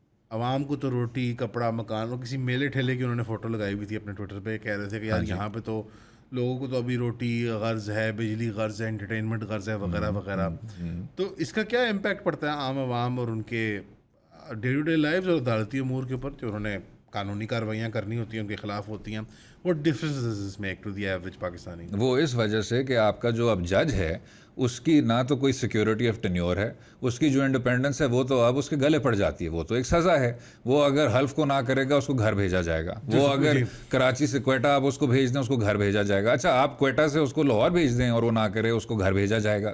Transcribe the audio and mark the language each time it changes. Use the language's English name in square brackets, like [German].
[Urdu] عوام کو تو روٹی کپڑا مکان, اور کسی میلے ٹھیلے کی انہوں نے فوٹو لگائی ہوئی تھی اپنے ٹویٹر پہ, کہہ رہے تھے کہ یار یہاں پہ تو لوگوں کو تو ابھی روٹی غرض ہے, بجلی غرض ہے, انٹرٹینمنٹ غرض ہے وغیرہ وغیرہ. تو اس کا کیا امپیکٹ پڑتا ہے عام عوام اور ان کے ڈے ٹو ڈے لائف اور عدالتی امور کے اوپر جو انہوں نے قانونی کارروائیاں کرنی ہوتی ہیں ان کے خلاف ہوتی ہیں. [English] What difference does this make to the average Pakistani? [Urdu] وہ اس وجہ سے کہ آپ کا جو اب جج ہے اس کی نہ تو کوئی سیکیورٹی آف ٹینیور ہے, اس کی جو انڈیپینڈنس ہے وہ تو اب اس کے گلے پڑ جاتی ہے. وہ تو ایک سزا ہے. وہ اگر حلف کو نہ کرے گا اس کو گھر بھیجا جائے گا. وہ اگر کراچی سے کوئٹہ آپ اس کو بھیج دیں اس کو گھر بھیجا جائے گا. اچھا آپ کوئٹہ سے اس کو لاہور بھیج دیں اور وہ نہ کرے اس کو گھر بھیجا جائے گا.